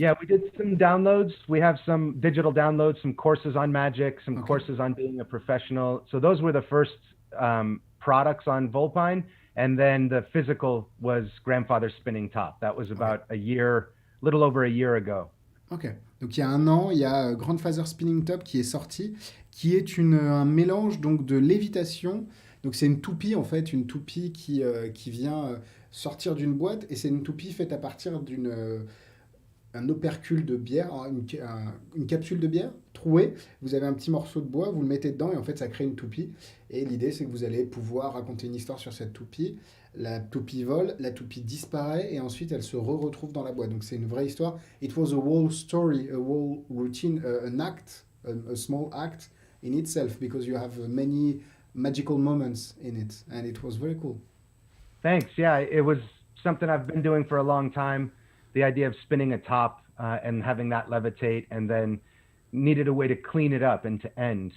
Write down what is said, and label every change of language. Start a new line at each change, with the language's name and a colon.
English: Yeah, we did some downloads. We have some digital downloads, some courses on magic, some courses on being a professional. So those were the first products on Vulpine. And then the physical was Grandfather Spinning Top. That was about little over a year ago.
French: Ok, donc il y a 1 an, il y a Grandfather Spinning Top qui est sorti, qui est un mélange donc de lévitation. Donc c'est une toupie en fait, une toupie qui vient sortir d'une boîte, et c'est une toupie faite à partir un opercule de bière, une capsule de bière trouée. Vous avez un petit morceau de bois, vous le mettez dedans et en fait ça crée une toupie. Et l'idée c'est que vous allez pouvoir raconter une histoire sur cette toupie. La toupie vole, la toupie disparaît et ensuite elle se retrouve dans la boîte. Donc c'est une vraie histoire.
English: It was a whole story, a whole routine, an act, a small act in itself, because you have many magical moments in it, and it was very cool. Thanks. Yeah, it was something I've been doing for a long time. The idea of spinning a top and having that levitate, and then needed a way to clean it up and to end.